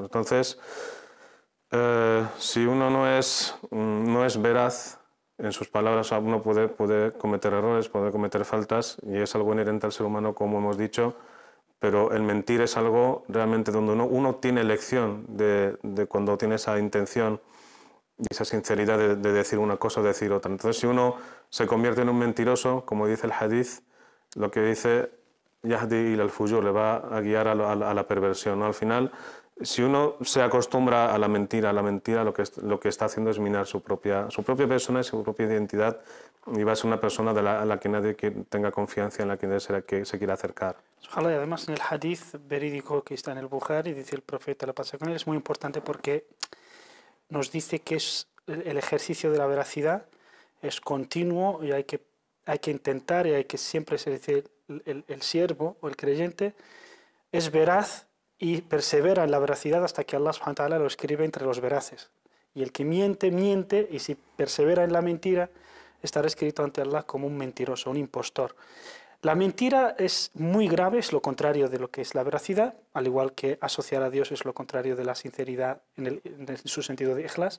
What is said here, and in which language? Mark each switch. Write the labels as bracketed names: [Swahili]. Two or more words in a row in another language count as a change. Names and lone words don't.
[Spanish] Entonces, si uno no es veraz en sus palabras, uno puede cometer errores, puede cometer faltas, y es algo inherente al ser humano, como hemos dicho, pero el mentir es algo realmente donde uno tiene elección de cuando tiene esa intención y esa sinceridad de decir una cosa o decir otra. Entonces, si uno se convierte en un mentiroso, como dice el hadith, lo que dice [Arabic] يهدي إلى الفجور, [Spanish] le va a guiar a la perversión, ¿no? Al final, si uno se acostumbra a la mentira, lo que está haciendo es minar su propia persona y su propia identidad, y va a ser una persona a la que nadie tenga confianza, en la que se quiera acercar. Ojalá, y además en el hadith verídico que está en el Bukhari, dice el profeta, la paz con él, es muy importante porque nos dice que el ejercicio de la veracidad es continuo y hay que intentar, y hay que siempre, se dice, el siervo o el creyente es veraz y persevera en la veracidad hasta que [Arabic] الله سبحانه وتعالى [Spanish] lo escribe entre los veraces. Y el que miente, miente, y si persevera en la mentira, estará escrito ante Allah como un mentiroso, un impostor. La mentira es muy grave, es lo contrario de lo que es la veracidad, al igual que asociar a Dios es lo contrario de la sinceridad en su sentido de ikhlas.